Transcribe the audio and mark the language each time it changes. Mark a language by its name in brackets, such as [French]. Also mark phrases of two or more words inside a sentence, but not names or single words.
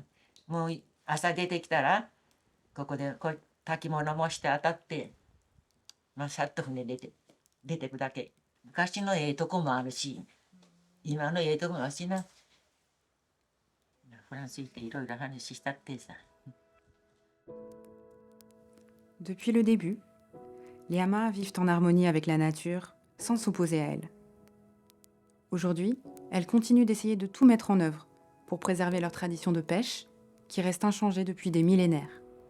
[Japanese] もう朝出てきたらここで炊き物もして当たってまあさっと船出てくだけ。昔のええとこもあるし、今のええとこもあるしな。フランス行っていろいろ話したってさ。 [French] Depuis le début, les Amas vivent en harmonie avec la nature, sans s'opposer à elle. Aujourd'hui, elles continuent d'essayer de tout mettre en œuvre pour préserver leur tradition de pêche, qui reste inchangée depuis des millénaires.